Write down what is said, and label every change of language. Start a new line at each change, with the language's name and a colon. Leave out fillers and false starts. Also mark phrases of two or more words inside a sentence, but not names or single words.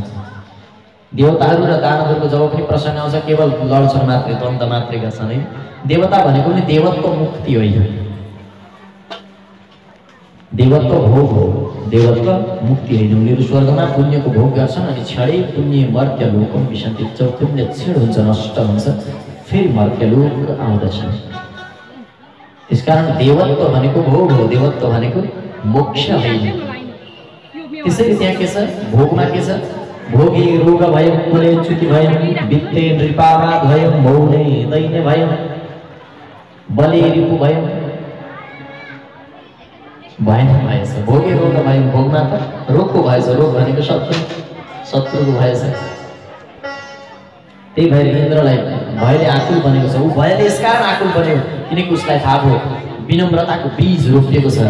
Nepali: देवताहरू र दानवहरूको जब पनि प्रसङ्ग आउँछ केवल लड्छन् मात्रै, द्वन्द्व मात्रै गर्छन् है। देवता भनेको पनि देवत्व मुक्ति होइन, देवत्व भोग हो, देवत्व मुक्ति होइन। उनीहरू स्वर्गमा पुण्यको भोग गर्छन् अनि
Sanskrit: क्षणै पुण्य मर्त्य लोकम विसन्ति।
Nepali: जब पुण्य क्षण हुन्छ, नष्ट हुन्छ, फेरि मर्त्य लोक आउँदछन्। त्यसकारण देवत्व भनेको भोग हो, देवत्व भनेको मोक्ष होइन। त्यसैले त्यहाँ के छ,
Sanskrit: भोगमा के छ, भोगे रोग भयं कुले च्युति भयं वित्ते नृपावाद भयं मौने दैन्य भयं बले रिपु भयं
Nepali: भएन भएछ।
Sanskrit: भोगे रोग भयं,
Nepali: भोगमा त रोगको भएछ, रोग भनेको शत्रुको भएछ। त्यही भएर इन्द्रलाई भयले आकुल बनेको छ। ऊ भयले यसकारण आकुल बन्यो किनकि उसलाई थाहा भयो विनम्रताको बीज रोपिएको छ।